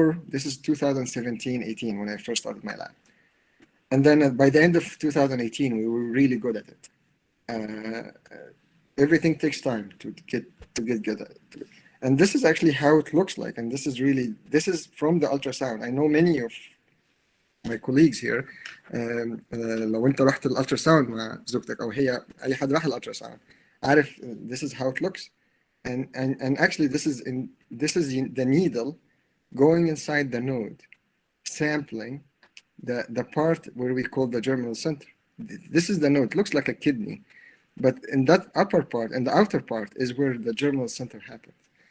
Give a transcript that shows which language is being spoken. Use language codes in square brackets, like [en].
[en] This is 2017-18 when I first started my lab. And then by the end of 2018, we were really good at it. Everything takes time to get good at it. And this is actually how it looks like. And this is from the ultrasound. I know many of my colleagues here, [ar] لو انت رحت الالتراساوند مع زوجتك او هي اي حد راح الالتراساوند عارف [en] this is how it looks. And actually this is the needle going inside the node, sampling the part where we call the germinal center. This is the node. It looks like a kidney, but in that upper part and the outer part is where the germinal center happens.